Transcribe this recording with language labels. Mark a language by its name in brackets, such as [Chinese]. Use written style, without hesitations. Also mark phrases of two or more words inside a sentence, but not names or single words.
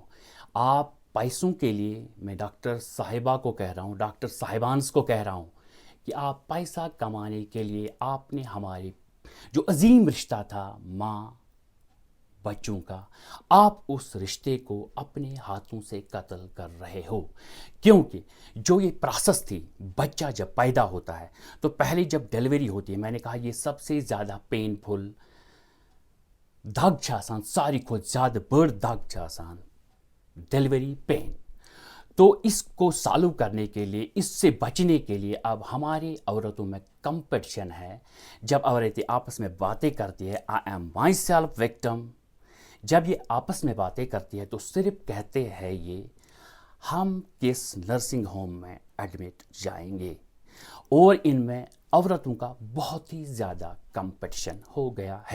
[Urdu] آپ پیسوں کے لیے، میں ڈاکٹر صاحبہ کو کہہ رہا ہوں، ڈاکٹر صاحبانس کو کہہ رہا ہوں کہ آپ پیسہ کمانے کے لیے آپ نے ہمارے جو عظیم رشتہ تھا ماں بچوں کا، آپ اس رشتے کو اپنے ہاتھوں سے قتل کر رہے ہو. کیونکہ جو یہ پروسیس تھی، بچہ جب پیدا ہوتا ہے تو پہلے جب ڈیلیوری ہوتی ہے، میں نے کہا یہ سب سے زیادہ پین فل [Kashmiri] دگ آسان، ساری کھوت زیادہ بڑ دگ آسان [Urdu] ڈیلیوری پین. تو اس کو سالو کرنے کے لیے، اس سے بچنے کے لیے اب ہماری عورتوں میں کمپٹیشن ہے. جب عورتیں آپس میں باتیں کرتی ہے [English] I am myself victim, [Urdu] جب یہ آپس میں باتیں کرتی ہے تو صرف کہتے ہیں یہ ہم کس نرسنگ ہوم میں ایڈمٹ جائیں گے، اور ان میں عورتوں کا بہت ہی زیادہ کمپٹیشن ہو گیا ہے.